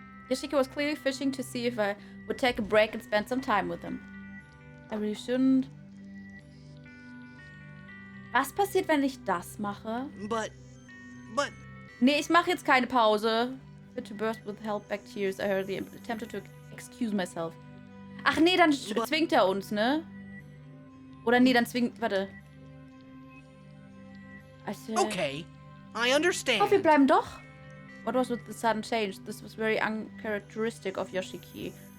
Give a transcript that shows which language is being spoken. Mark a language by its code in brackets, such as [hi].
[en] Yoshiki was clearly fishing to see if I would take a break and spend some time with him. I really shouldn't. [de] Was passiert, wenn ich das mache? [en] But... [de] Nee, ich mache jetzt keine Pause. [en] Fit to burst with held back tears. I hurriedly attempted to excuse myself. [de] Ach nee, dann zwingt er uns, ne? Oder nee, dann zwingt... Warte. [en] Okay, I understand. [de] Oh, wir bleiben doch. [en] What was with the sudden change? This was very uncharacteristic of Yoshiki.